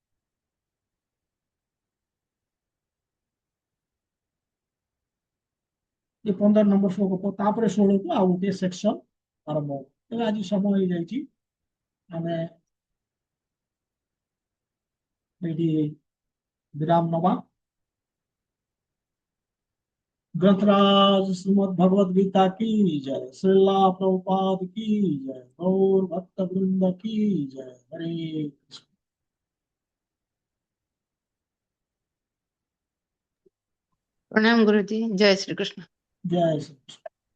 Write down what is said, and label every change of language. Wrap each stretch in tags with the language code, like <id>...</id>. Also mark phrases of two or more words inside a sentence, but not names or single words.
<or>ଏ 15 ନମ୍ବର ଶ୍ଲୋକ ତାପରେ 16କୁ ଆଉ ଗୋଟିଏ ସେକ୍ସନ ଆରମ୍ଭ ହବ। ତେବେ ଆଜି ସମୟ ହେଇଯାଇଛି, ଆମେ ଏଇଠି ବିରାମ ନବା।</or> <hi>ग्रंथराज श्रीमद भगवद गीता की जय, श्रीला प्रभुपाद की जय, गौर भक्त वृंद की जय। हरे कृष्ण। प्रणाम गुरुजी, जय श्री कृष्ण। जय श्री कृष्ण।</hi>